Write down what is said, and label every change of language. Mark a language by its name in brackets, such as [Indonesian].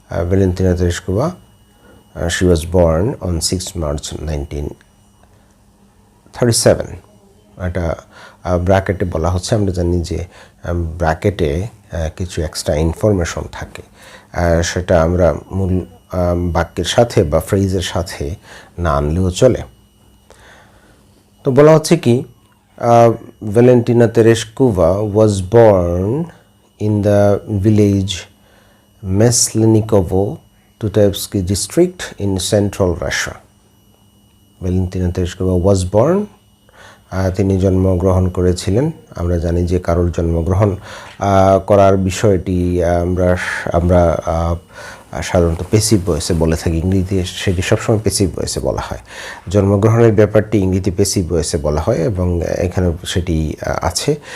[English] Valentina Tereshkova, she was born on 6 March 1937। [Bangla] এটা ব্র্যাকেটে বলা হচ্ছে। আমরা জানি যে ব্র্যাকেটে কিছু এক্সট্রা ইনফরমেশন থাকে, সেটা আমরা মূল বাক্যের সাথে বা ফ্রেজের সাথে না আনলেও চলে। তো বলা হচ্ছে কি, [English] Valentina Tereshkova was born in the village Meslenikovo, Tutevsky district in central Russia. Valentina Tereshkova was born, [Bangla] তিনি জন্মগ্রহণ করেছিলেন। আমরা জানি যে কারোর জন্মগ্রহণ করার বিষয়টি আমরা সাধারণত পেসিভ ভয়েসে বলে থাকি। ইংরেজিতে সেটি সবসময় পেসিভ ভয়েসে বলা হয়। জন্মগ্রহণের ব্যাপারটি ইংরেজিতে পেসিভ ভয়েসে বলা হয় এবং এখানে সেটি আছে।